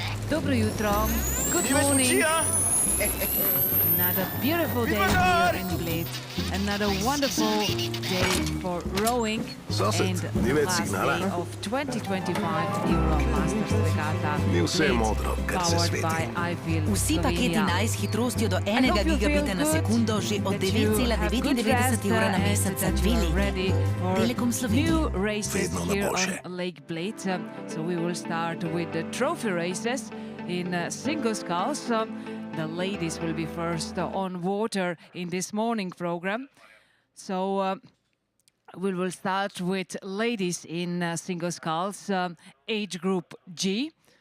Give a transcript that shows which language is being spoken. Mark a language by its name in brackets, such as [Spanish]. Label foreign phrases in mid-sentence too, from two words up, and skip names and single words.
[Slovenian] Dobro jutro. [English] Good morning. Another beautiful day here in Bled. Another wonderful day for rowing. And the last day of 2025 Euro Masters Regatta. Powered by [Slovenian] Vsi paketi naj s hitrostjo do 1 gigabita na sekundo že od 9,99 evra na mesec za 2 leti. Telekom Slovenija. [English] New races here on Lake Bled. So we will start with the trophy races in single sculls. The ladies will be first on water in this morning program. So we will start with ladies in single sculls, age group G.